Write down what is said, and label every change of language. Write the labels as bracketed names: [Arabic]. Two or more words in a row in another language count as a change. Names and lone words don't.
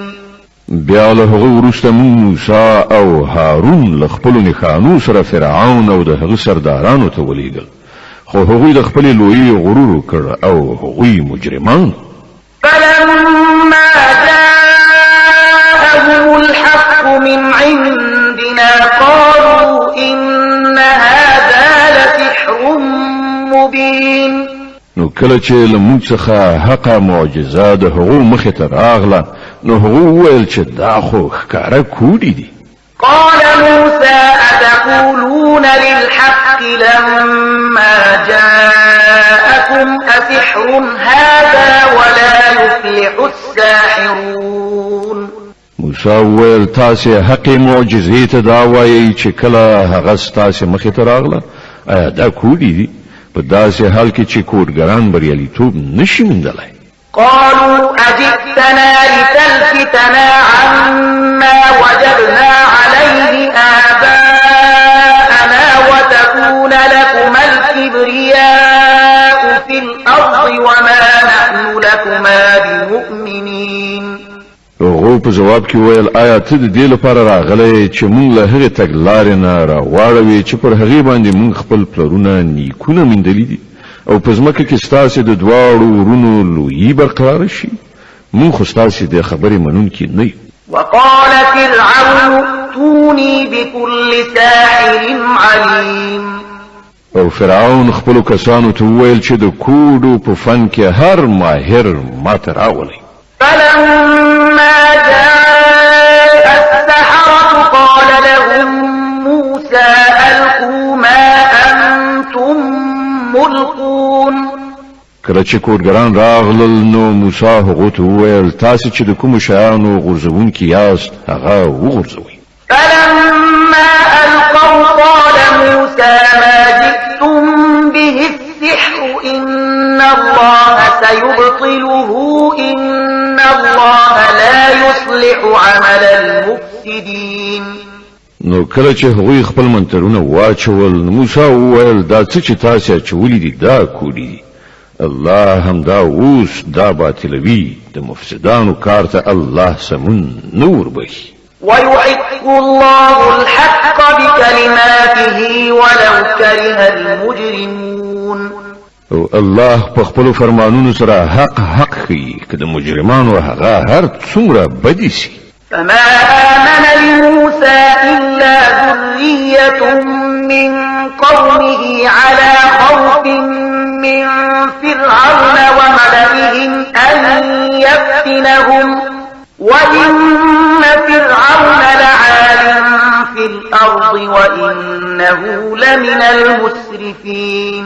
[Pashto] بیا له هغه وروسته مونږ موسی او هارون له خپلو نښانو سره فرعون او د هغه سردارانو ته ولیږل، خو هغوی د خپلې لویۍ غرور وکړ او هغوی مجرمان. [Arabic] فلما جاءهم الحق من عندنا قالوا إن هذا لسحر مبين. [Pashto] نو کله چې له موږ څخه حقه معجزه د هغو مخې ته راغله نو هغو وویل چې دا خو ښکاره کوډې دي. [Arabic] قال موسى أتقولون للحق لما جاءكم أسحر هذا ولا يفلح الساحرون. [Pashto] موسی وویل تاسې حقې معجزې ته دا وایئ چې کله هغه ستاسې مخې ته راغله؟ آیا دا کوډې دي؟ په داسې حال کې چې کوډګران بریالیتوب نشي موندلی. [Arabic] قالوا أجئتنا لتلفتنا عما وجدنا عليه آباءنا وتكون لكما الكبرياء في الأرض وما نحن لكما بمؤمنين. [Pashto] هغو په جواب کې ویل آیا ته د دې لپاره راغلی چې مونږ له هغې تګلارې نه راواړوې چې پر هغې باندې مونږ خپل پلرونه نیکونه میندلي دي او په ځمکه کې ستاسې د دواړو ورونو لویي برقراره شي؟ مونږ خو ستاسې د خبرې منونکي نه یو. [Arabic] وقال فرعون ائتوني بكل ساحر عليم. [Pashto] او فرعون خپلو کسانو ته وویل چې د کوډو په فن کې هر ماهر ماته راولئ. [Arabic] فلما جاء السحرة قال لهم موسى ألقوا ما أنتم ملقون. [Pashto] کله چې کوډګران راغلل نو موسی هغه ته وویل تاسو چې د کوم شیانو غورځونکي یاست هغه وغورځوئ. [Arabic] فلما ألقوا قال موسى ما جئتم به السحر إن الله سيبطله إن الله لا يصلح عمل المفسدين. [Pashto] نو کله چې هغوی خپل منترونه واچول موسی وویل دا څه چې تاسو اچولي دي دا کوډي الله هم دا اوس دا باطلوي د مفسدانو کار ته الله سمون نور بخي. [Arabic] ويحق الله الحق بكلماته ولو كره المجرمون. [Pashto] او الله په خپل فرمانونو سره حق خي کله مجرمانو هغه هر څومره بدی سي. [Arabic] فما آمن لموسى إلا ذرية من قومه على خوف من فرعون وملئهم أن يفتنهم وإن فرعون لعال في الأرض وإنه لمن المسرفين.